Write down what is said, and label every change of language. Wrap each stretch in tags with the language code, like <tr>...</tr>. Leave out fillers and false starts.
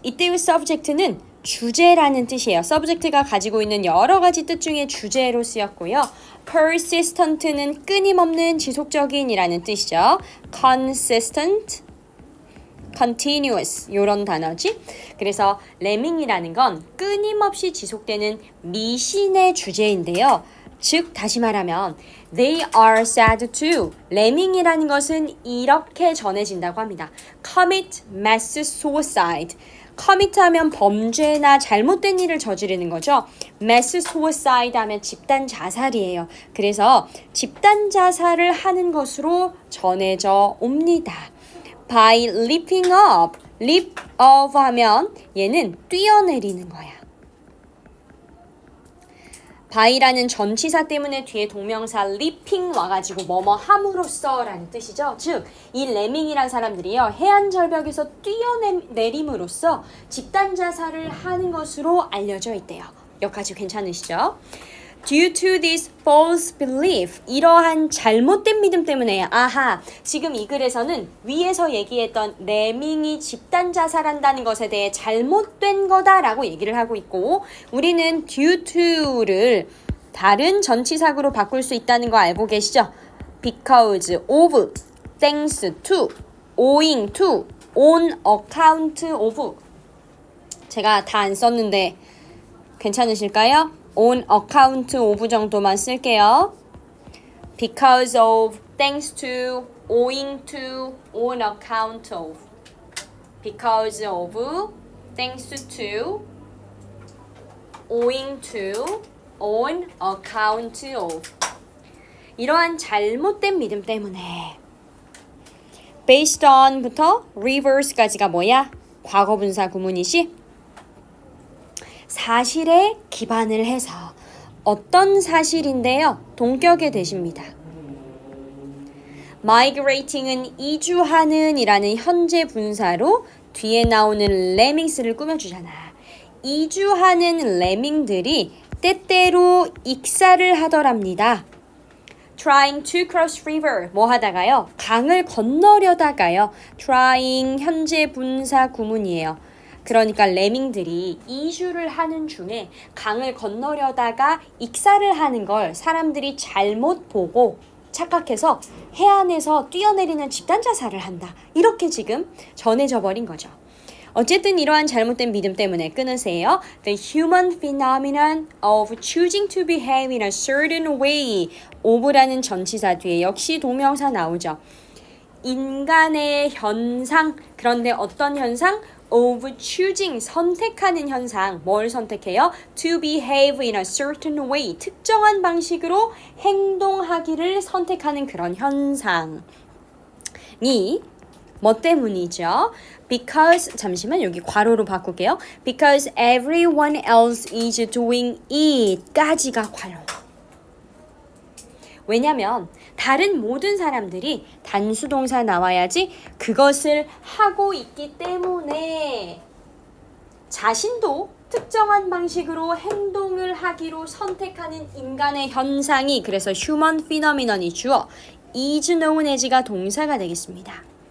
<ko>이때의 subject는 주제라는 뜻이에요. subject가 가지고 있는 여러 가지 뜻 중에 주제로 쓰였고요. persistent는 끊임없는 지속적인이라는 뜻이죠. consistent, continuous 이런 단어지. 그래서 레밍이라는 건 끊임없이 지속되는 미신의 주제인데요. 즉 다시 말하면</ko> <en>they are said to.</en> <ko>레밍이라는 것은 이렇게 전해진다고 합니다.</ko> <en>commit mass suicide.</en> <ko>commit 하면 범죄나 잘못된 일을 저지르는 거죠. mass suicide 하면 집단 자살이에요. 그래서 집단 자살을 하는 것으로 전해져 옵니다.</ko> <en>by leaping up.</en> <ko>leap up 하면 얘는 뛰어내리는 거야. by라는 전치사 때문에 뒤에 동명사 leaping 와가지고 뭐뭐 함으로써 라는 뜻이죠. 즉, 이 레밍이란 사람들이요. 해안 절벽에서 뛰어내림으로써 집단 자살을 하는 것으로 알려져 있대요. 여기까지 괜찮으시죠?</ko> <en>Due to this false belief,</en> <ko>이러한 잘못된 믿음 때문에 아하, 지금 이 글에서는 위에서 얘기했던 레밍이 집단 자살한다는 것에 대해 잘못된 거다라고 얘기를 하고 있고 우리는 due to를 다른 전치사구로 바꿀 수 있다는 거 알고 계시죠?</ko> <en>Because of, thanks to, owing to, on account of</en> <ko>제가 다 안 썼는데 괜찮으실까요?</ko> <en>on account of</en> <ko>정도만 쓸게요.</ko> <en>Because of, thanks to, owing to, on account of. Because of, thanks to, owing to, on account of.</en> <ko>이러한 잘못된 믿음 때문에 based on부터 reverse까지가 뭐야? 과거분사 구문이지? 사실에 기반을 해서 어떤 사실인데요? 동격의 대시입니다. migrating은 이주하는 이라는 현재 분사로 뒤에 나오는 레밍스를 꾸며주잖아. 이주하는 레밍들이 때때로 익사를 하더랍니다.</ko> <en>trying to cross river</en> <ko>뭐 하다가요? 강을 건너려다가요. trying 현재 분사 구문이에요. 그러니까 레밍들이 이주를 하는 중에 강을 건너려다가 익사를 하는 걸 사람들이 잘못 보고 착각해서 해안에서 뛰어내리는 집단 자살을 한다. 이렇게 지금 전해져 버린 거죠. 어쨌든 이러한 잘못된 믿음 때문에 끊으세요.</ko> <en>The human phenomenon of choosing to behave in a certain way.</en> <ko>of라는 전치사 뒤에 역시 동명사 나오죠. 인간의 현상, 그런데 어떤 현상?</ko> <en>of choosing,</en> <ko>선택하는 현상. 뭘 선택해요?</ko> <en>To behave in a certain way.</en> <ko>특정한 방식으로 행동하기를 선택하는 그런 현상이 뭐 때문이죠? Because, 잠시만 여기 괄호로 바꿀게요.</ko> <en>Because everyone else is doing it</en> <ko>까지가 괄호. 왜냐면 다른 모든 사람들이 단수동사 나와야지 그것을 하고 있기 때문에 자신도 특정한 방식으로 행동을 하기로 선택하는 인간의 현상이 그래서 human phenomenon이 주어</ko> <en>is known as</en> <ko>가 동사가 되겠습니다.</ko>